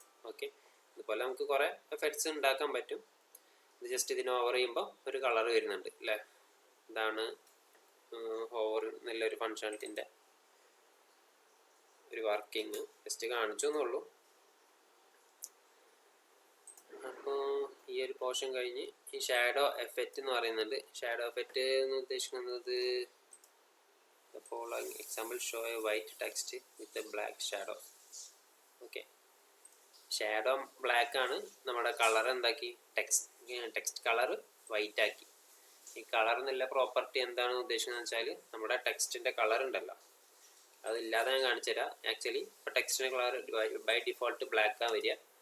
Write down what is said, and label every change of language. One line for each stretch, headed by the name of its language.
Malayalam: Okay, ഇതുപോലെ നമുക്ക് കുറേ എഫക്ട്സ് ഉണ്ടാക്കാൻ പറ്റും. ഇത് ജസ്റ്റ് ഇതിനെ ഓവർ ചെയ്യുമ്പോൾ ഒരു കളർ വരുന്നുണ്ട് അല്ലേ. ഇതാണ് ഹോവർ നല്ലൊരു ഫങ്ഷനാലിറ്റിൻ്റെ ഒരു വർക്കിംഗ്. ജസ്റ്റ് കാണിച്ചു എന്നുള്ളൂ. അപ്പോൾ ഈ ഒരു പോർഷൻ കഴിഞ്ഞ് ഈ ഷാഡോ എഫക്റ്റ് എന്ന് പറയുന്നുണ്ട്. ഷാഡോ എഫക്റ്റ് എന്ന് ഉദ്ദേശിക്കുന്നത്
English: the following example show a white text with a black shadow.
Malayalam: Okay, shadow black ആണ്, നമ്മുടെ കളർ എന്താക്കി, ടെക്സ്റ്റ് കളർ വൈറ്റ് ആക്കി. ഈ കളർ എന്നുള്ള പ്രോപ്പർട്ടി എന്താണ് ഉദ്ദേശിക്കുന്നത് വെച്ചാൽ നമ്മുടെ ടെക്സ്റ്റിൻ്റെ കളർ ഉണ്ടല്ലോ, അതില്ലാതെ ഞാൻ കാണിച്ചു തരാം. ആക്ച്വലി ഇപ്പോൾ ടെക്സ്റ്റിൻ്റെ കളർ ബൈ ഡിഫോൾട്ട് ബ്ലാക്കാണ് വരിക.